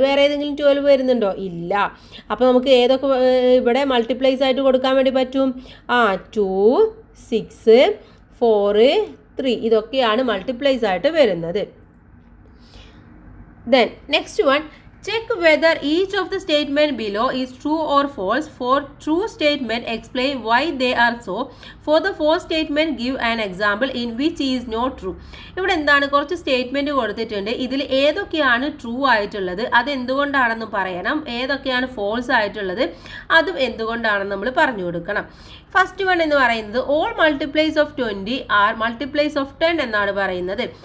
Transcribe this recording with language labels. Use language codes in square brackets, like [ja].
[ml] വേറെ ഏതെങ്കിലും 12 വരുന്നുണ്ടോ? ഇല്ല. അപ്പോൾ നമുക്ക് ഏതൊക്കെ ഇവിടെ മൾട്ടിപ്ലൈസ് ആയിട്ട് കൊടുക്കാൻ വേണ്ടി പറ്റും? 2, 6, 4, 3 ഇതൊക്കെയാണ് മൾട്ടിപ്ലൈസ് ആയിട്ട് വരുന്നത്. [en] Then next one, Check whether each of the statement below is true or false. For true statement, explain why they are so. For the false statement, give an example in which is not true. [ml] ഇവിടെ എന്താണ് കുറച്ച് statement കൊടുത്തിട്ടുണ്ട്. ഇതിൽ ഏതൊക്കെയാണ് true ആയിട്ടുള്ളത് അത് എന്തുകൊണ്ടാണെന്ന് പറയണം, ഏതൊക്കെയാണ് ഫോൾസ് ആയിട്ടുള്ളത് അതും എന്തുകൊണ്ടാണെന്ന് നമ്മൾ പറഞ്ഞു കൊടുക്കണം. [en] first one [ml] എന്ന് പറയുന്നത് [en] all multiples of 20 are multiples of 10 [ml] എന്നാണ് പറയുന്നത്.